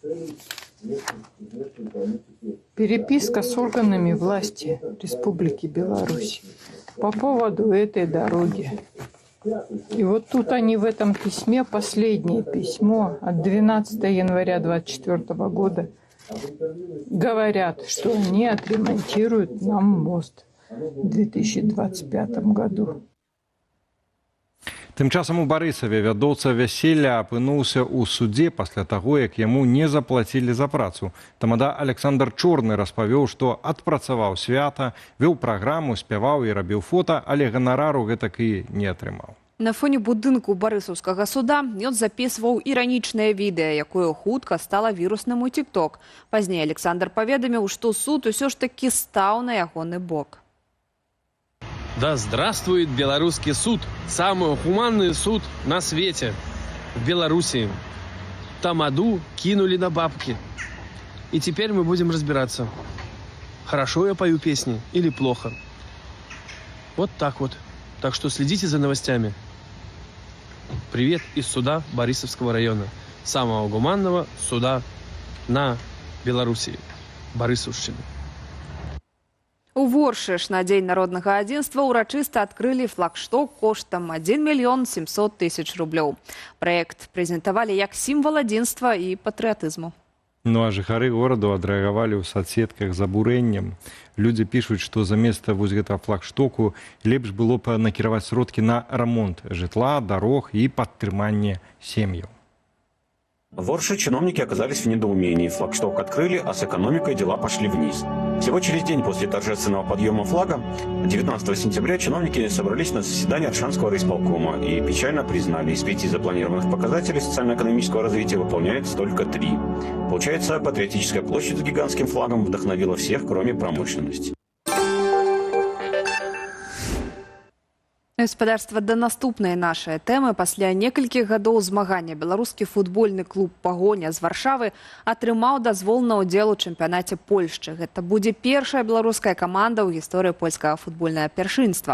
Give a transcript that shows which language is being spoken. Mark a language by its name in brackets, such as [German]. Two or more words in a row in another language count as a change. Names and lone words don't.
[Russian] Переписка с органами власти Республики Беларусь по поводу этой дороги. И вот тут они в этом письме, последнее письмо от 12 января 2024 года, говорят, что они отремонтируют нам мост в 2025 году. [Belarusian] Тым часам у Барысаве вядоўца вяселля апынуўся ў судзе пасля таго, як яму не заплацілі за працу. Тамада Александр Чорны распавёў, што адпрацаваў свята, вёў праграму, спяваў і рабіў фота, але ганарару гэтак і не атрымаў. На фоне будынку барысаўскага суда ён запісваў іранічнае відэа, якое хутка стала вірусным у TikTok. Пазней Александр паведаміў, што суд усё ж такі стаў на ягоны бок. [Russian] Да здравствует белорусский суд, самый гуманный суд на свете, в Белоруссии. Тамаду кинули на бабки. И теперь мы будем разбираться, хорошо я пою песни или плохо. Вот так вот. Так что следите за новостями. Привет из суда Борисовского района, самого гуманного суда на Белоруссии, Барысаўшчыны. [Belarusian] У Воршыш на Дзень народнага адзінства ўрачыста адкрылі флагшток коштам 1 мільён 700 тысяч рублёў. Праект прэзентавалі як сімвал адзінства і патрыятызму. Ну а жыхары гораду адрэагавалі ў соцсетках з абурэннем. Людзі пішуць, што замест вось гэтага флагштоку лепш было б накіраваць сродкі на рамонт жытла, дарог і падтрыманне сем'яў. [Russian] В Орше чиновники оказались в недоумении. Флагшток открыли, а с экономикой дела пошли вниз. Всего через день после торжественного подъема флага, 19 сентября, чиновники собрались на заседание Аршанского райисполкома и печально признали, из 5 запланированных показателей социально-экономического развития выполняется только 3. Получается, патриотическая площадь с гигантским флагом вдохновила всех, кроме промышленности. [Belarusian] Гаспадарства да наступнай нашай тэмы. Пасля некалькіх гадоў змагання беларускі футбольны клуб «Пагоня» з Варшавы атрымаў дазвол на ўдзел у чэмпіянаце Польшчы. Гэта будзе першая беларуская каманда ў гісторыі польскага футбольнага першынства.